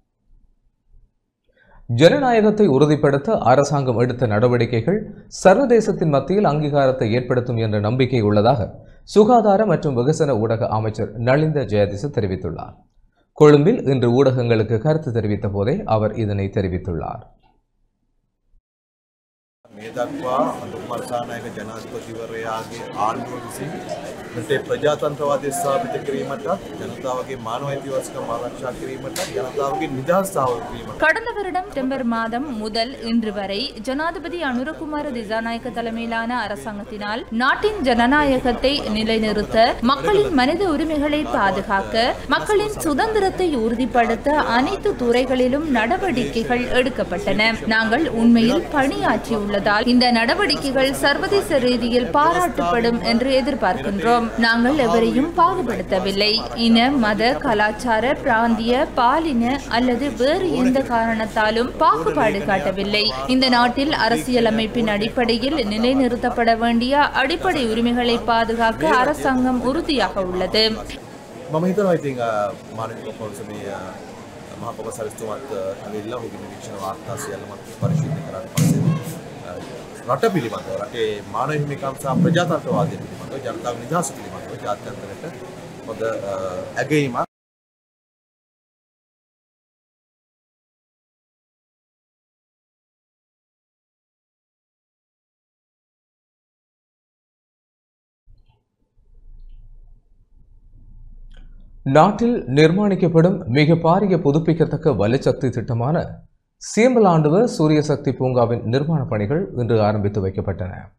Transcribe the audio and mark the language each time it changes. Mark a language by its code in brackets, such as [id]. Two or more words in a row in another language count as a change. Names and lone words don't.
[ta] ஜனநாயகத்தை உறுதிப்படுத்த அரசாங்கம் எடுத்த நடவடிக்கைகள் சர்வதேசத்தின் மத்தியில் அங்கீகாரத்தை ஏற்படுத்தும் என்ற நம்பிக்கை உள்ளதாக சுகாதார மற்றும் வெகுசன ஊடக அமைச்சர் நலிந்த ஜெயதிச தெரிவித்துள்ளார். கொழும்பில் இன்று ஊடகங்களுக்கு கருத்து தெரிவித்த போதே அவர் இதனை தெரிவித்துள்ளார். [si] මේ දක්වා අනුමර්ශානායක ජනාධිපතිවරයාගේ ආණ්ඩුව විසින් මෙතේ ප්‍රජාතන්ත්‍රවාදය ස්ථාපිත කිරීමට ජනතාවගේ මානව අයිතිවාසිකම් ආරක්ෂා කිරීමට ජනතාවගේ නිදහස් ස්ථාවර කිරීමට [ta] கடந்த வருடம் செப்டம்பர் மாதம் முதல் இன்று வரை ஜனாதிபதி அனுரகுமார திசாநாயக்க தலைமையிலான அரசாங்கத்தினால் நாட்டின் ஜனநாயகத்தை நிலைநிறுத்த, மக்களின் மனித உரிமைகளை பாதுகாக்க, மக்களின் சுதந்திரத்தை உறுதிப்படுத்த அனைத்து துறைகளிலும் நடவடிக்கைகள் எடுக்கப்பட்டன. நாங்கள் உண்மையில் பணியாற்றியுள்ளதால் இந்த நடவடிக்கைகள் சர்வதேச ரீதியில் பாராட்டப்படும் என்று எதிர்பார்க்கின்றோம். நாங்கள் எவரையும் பாகுபடுத்தவில்லை. இன, மத, கலாச்சார, பிராந்திய, பாலின அல்லது வேறு எந்த காரணத்தாலும் பாகுபாடு காட்டவில்லை. இந்த நாட்டில் அரசியலமைப்பின் அடிப்படையில் நிலைநிறுத்தப்பட வேண்டிய அடிப்படை உரிமைகளை பாதுகாக்க அரசாங்கம் உறுதியாக உள்ளது. [si] මම හිතනවා ඉතින් මානවික පොලිසියේ මහා කොමසාරිස්තුමාත් ඇවිල්ලා ඔහුගේ නිරීක්ෂණ වාර්තා සියල්ලම පරිශීලනය කරලා පස්සේ රට පිළිබඳව රටේ මානව හිමිකම් සහ ප්‍රජාතන්ත්‍රවාදය පිළිබඳව ජනතාව නිදහස පිළිබඳව ජාත්‍යන්තරයට හොඳ ඇගයීමක් [ta] நாட்டில் நிர்மாணிக்கப்படும் மிக பாரிய புதுப்பிக்கத்தக்க வலுசக்தி திட்டமான சியம்பலாண்டுவ சூரிய சக்தி பூங்காவின் நிர்மாண பணிகள் இன்று ஆரம்பித்து வைக்கப்பட்டன.